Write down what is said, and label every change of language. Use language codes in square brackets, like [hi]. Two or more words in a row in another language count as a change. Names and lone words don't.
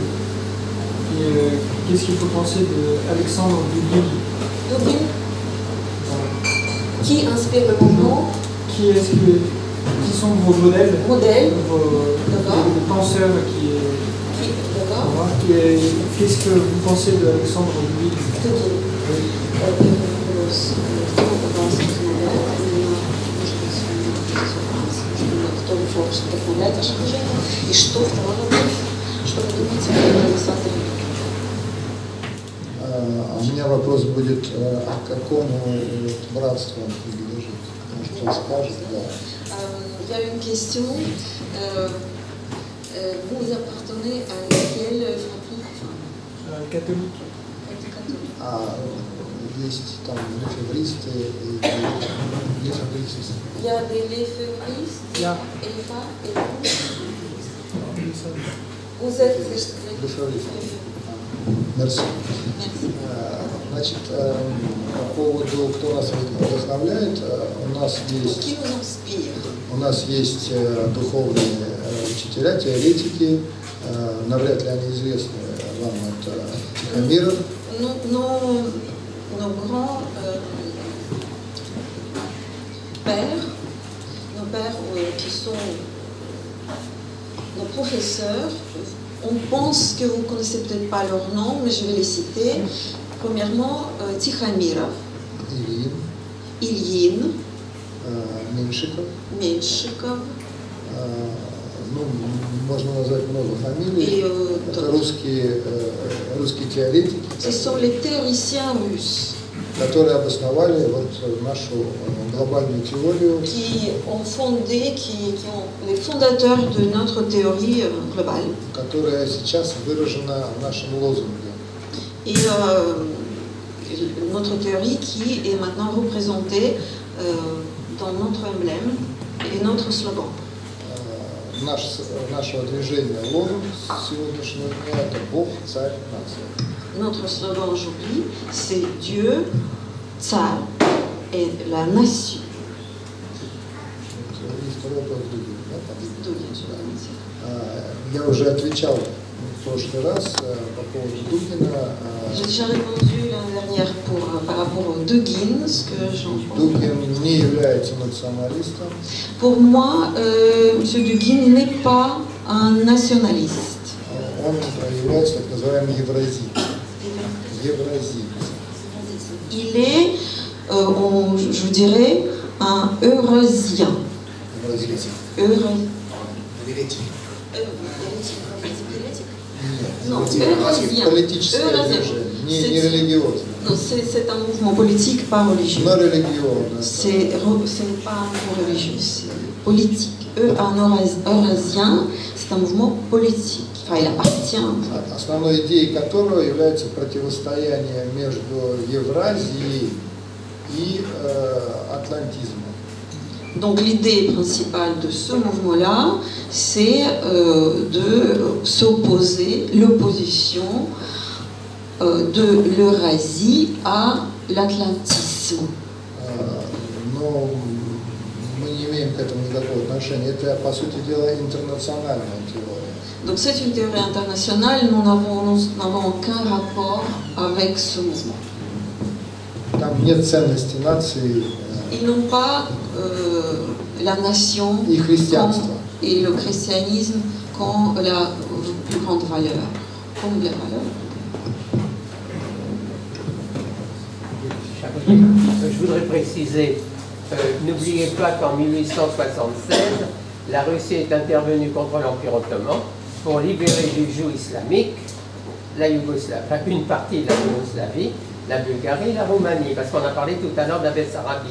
[fr] Et qu'est-ce qu'il faut penser d'Alexandre Dugin? Dugin, qui inspire le mouvement? Qui sont vos modèles? Modèles. Les penseurs D'accord. Qu'est-ce que vous pensez d'Alexandre Dugin? [ru] И что второе, что вы думаете о Александре? У меня вопрос будет, а к какому братству он принадлежит? Может, он скажет, да. [fr] Il y a une question. Vous appartenez à laquelle fratrie? Catholique. [ru] Есть там лефевристы и лефевристы. [fr] Il y a des lefévristes Yeah. et pas et vous êtes [ru] Лефевристы. Merci. Значит, по поводу, кто нас вдохновляет, [fr] Qui vous inspire? [ru] у нас есть духовные учителя, теоретики, навряд ли они известны вам, это Тихомиров. [fr] Nos grands pères, qui sont nos professeurs, on pense que vous ne connaissez peut-être pas leur nom, mais je vais les citer. Premièrement, Tikhomirov, Ilyin, [ru] Меньшиков. Ну, можно назвать много фамилий. Это русские теоретики, [fr] Ce sont les théoriciens russes [ru] которые обосновали вот нашу глобальную теорию. [fr] qui ont fondé, qui ont les fondateurs de notre théorie globale. [ru] Которая сейчас выражена в нашем лозунге. [fr] Et notre théorie qui est maintenant représentée dans notre emblème et notre slogan. [ru] Нашего движения лозунг сегодняшнего дня – это Бог, Царь, Нация. [fr] Notre slogan aujourd'hui, c'est Dieu, Tsar et la nation. [ru] Я уже отвечал в прошлый раз по поводу Дугина. [fr] J'ai déjà répondu l'année dernière par rapport au Dugin, ce que j'en pense. [ru] Дугин не является националистом. [fr] Pour moi, M. Dugin n'est pas un nationaliste. [ru] Он является так называемым евразием. [fr] Il est, je dirais, un eurasien. Non, eurasien. [ru] Не религиозный. [fr] Non, c'est un mouvement politique, pas religieux. [ru] Но религиозный. [fr] Ce n'est pas un mouvement religieux, c'est politique. Un eurasien, c'est un mouvement politique. Enfin, il appartient à un mouvement. [ru] Основной идеей которого является противостояние между Евразией и атлантизмом. [fr] Donc l'idée principale de ce mouvement-là, c'est de s'opposer, l'opposition de l'Eurasie à l'atlantisme. [ru] Но мы не имеем к этому никакого отношения. Это, по сути дела, интернациональная теория. [fr] Donc c'est une théorie internationale, nous n'avons aucun rapport avec ce mouvement. [ru] Там нет ценности нации. [fr] Ils n'ont pas la nation et le christianisme comme la plus grande valeur. Comme la valeur. Je voudrais préciser, n'oubliez pas qu'en 1876, la Russie est intervenue contre l'Empire ottoman pour libérer du joug islamique une partie de la Yougoslavie, la Bulgarie, la Roumanie, parce qu'on a parlé tout à l'heure de la Bessarabie.